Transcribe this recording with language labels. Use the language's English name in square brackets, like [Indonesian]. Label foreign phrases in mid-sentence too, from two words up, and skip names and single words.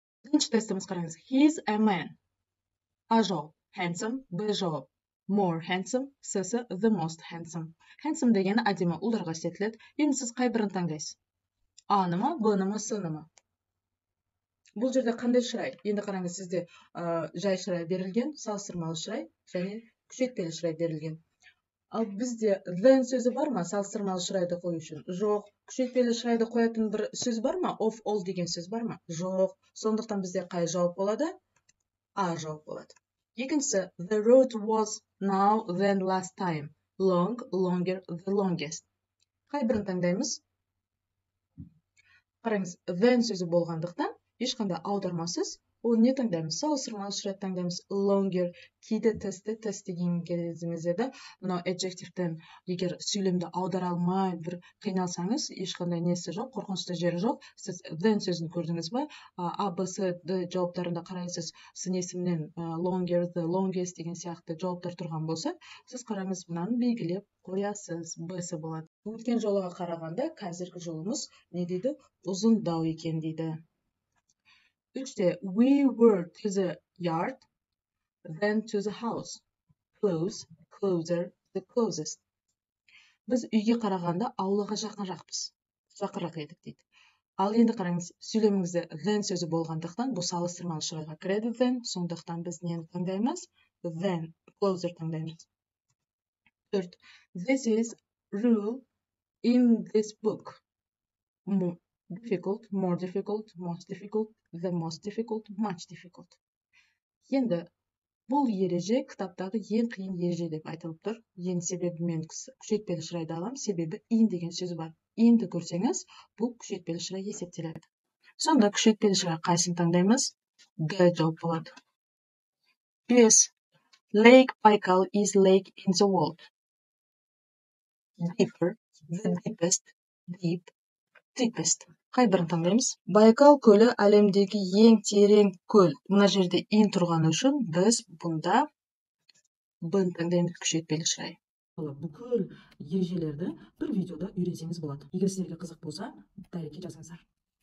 [Kazakh] Бірінші тестіміз қараңыз. [English] He's a man. [Kazakh] А жауап handsome, Б жауап [English] more handsome, [Kazakh] С [English] the most handsome. [Kazakh] Handsome дегені әдемі ұлдарға істетіледі. Енді сіз қай бірін таңдайсыз? А-ны ма, Б-ны ма, С-ны ма? Бұл жерде қандай шырай? Енді қараңыз, сізде жай шырай берілген, салыстырмалы шырай және күшейтпелі шырай берілген. Ал бізде than сөзі бар ма салыстырмалы шырайды қою үшін? Жоқ. Күшейтпелі шырайды қоятын бір сөз бар ма? [English] Of all [Kazakh] деген сөз бар ма? Жоқ. Сондықтан бізде қай жауап болады? А жауап болады. Екіншісі, [English] the road was now than last time. Long, longer, the longest. [Kazakh] Қай бірін таңдаймыз? Қараңыз, than сөзі болғандықтан ешқандай аудармасыз, ол не таңдаймыз? Салыстырмалы шырай таңдаймыз. Longer, кейде тест деген кезіңізде, мынау adjectivтен егер сөйлемді аудара алмай бір қиналсаңыз, ешқандай несі жоқ, қорқынышты жері жоқ. Сіз than сөзін көрдіңіз ба? А, Б, С, Д жауаптарында қарайсыз, сын есімнен [English] longer, the longest [Kazakh] деген сияқты жауаптар тұрған болса, сіз қараңыз, мынаны белгілеп қоясыз, Б-сы болады. Өткен жолыға қарағанда, қазіргі жолымыз не дейді? Ұзындау екен дейді. [English] Üçte, we were to the yard, then to the house. Close, closer, the closest. [Kazakh] Біз үйге қарағанда аулаға жақынырақ едік дейді. Ал енді қараңыз, сөйлеміңізде then сөзі болғандықтан, бұл салыстырмалы шырайға кіреді then, сондықтан біз нені таңдаймыз? [English] Then, closer [Kazakh] таңдаймыз. Төрт, [English] this is rule in this book. Difficult, more difficult, most difficult, the most difficult, much difficult. [Kazakh] Енді бұл ереже кітаптағы ең қиын ереже деп айтылып тұр. Енді себебі мен күшейтпелі шырайды алам, себебі in деген сөз бар. Inді көрсеңіз, бұл күшейтпелі шырай есептеледі. Сонда күшейтпелі шырай қайсысын таңдаймыз? Г жауап болады. 5. [English] Lake Baikal is lake in the world. Deeper, the deepest, deep, deepest. [Kazakh] Қай бірін таңдаймыз? Байкал көлі әлемдегі ең терең көл. Мына жерде in тұрғаны үшін біз бұнда Б-ны таңдаймыз, күшейтпелі шырай. Бүкіл ережелерді бір видеода үйренсеңіз болады. Егер сіздерге қызық болса, дайректке жазыңыздар.